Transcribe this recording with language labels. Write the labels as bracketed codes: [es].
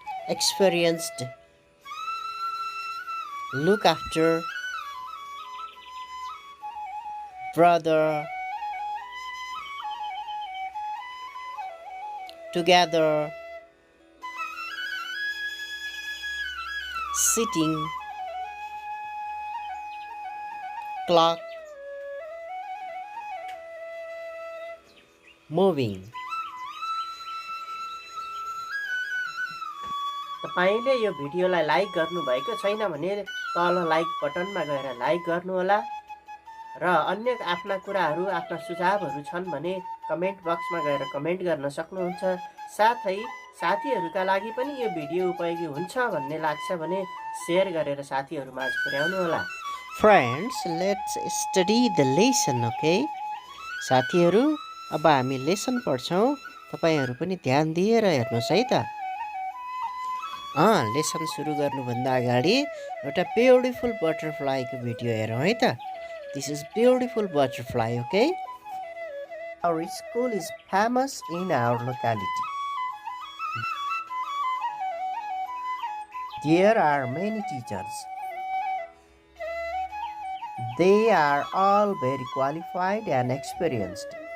[en] experienced, look after, brother, together, sitting, clock, moving. [ne] तपाईले यो भिडियोलाई लाइक गर्नु भएको छैन भने तल लाइक बटनमा गएर लाइक गर्नु होला र अन्य आफ्ना कुराहरू आफ्ना सुझावहरू छन् भने कमेन्ट बक्समा गएर कमेन्ट गर्न सक्नुहुन्छ. साथै साथीहरुका लागि पनि यो भिडियो उपयोगी हुन्छ भन्ने लाग्छ भने शेयर गरेर साथीहरुमाझ पुर्याउनु होला. [en] Friends, let's study the lesson, okay? [ne] साथीहरु, अब हामी लेसन पढ्छौं. तपाईहरु पनि ध्यान दिएर हेर्नुस् है त. लेसन सुरु गर्नुभन्दा अगाडि एउटा [en] beautiful butterfly [ne] को भिडियो हेरौं है त. [en] This is beautiful butterfly, okay? Our school is famous in our locality. There are many teachers. They are all very qualified and experienced.